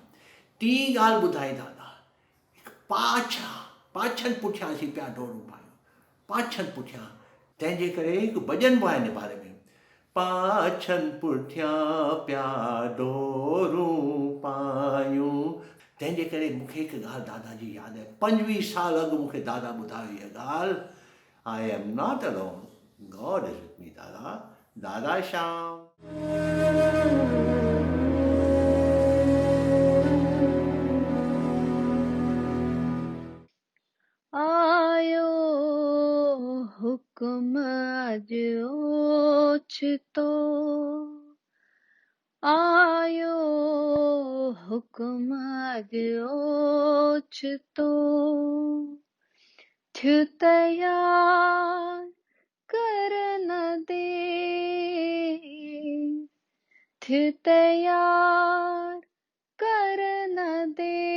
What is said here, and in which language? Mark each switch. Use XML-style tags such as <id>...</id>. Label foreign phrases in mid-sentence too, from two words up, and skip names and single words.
<sd>टी ॻाल्हि ॿुधाई दादा, हिकु पाछनि पुठियां असीं पिया डोरूं पायूं, पाछनि पुठियां। तंहिंजे करे हिकु भॼन बि आहे हिन बारे में, पाछनि पुठियां पिया डोरूं पायूं। तंहिंजे करे मूंखे हिकु ॻाल्हि दादा जी यादि आहे। 25 साल अॻु मूंखे दादा ॿुधायो इहा ॻाल्हि।</sd> <en>I am not alone, God is with me दादा।</en> <sd>दादा श्याम। आयो हुक्म अज ओछतो, आयो हुक्म अज ओछतो, थियो तयार कर न दे, थियो तयार कर न दे।</sd>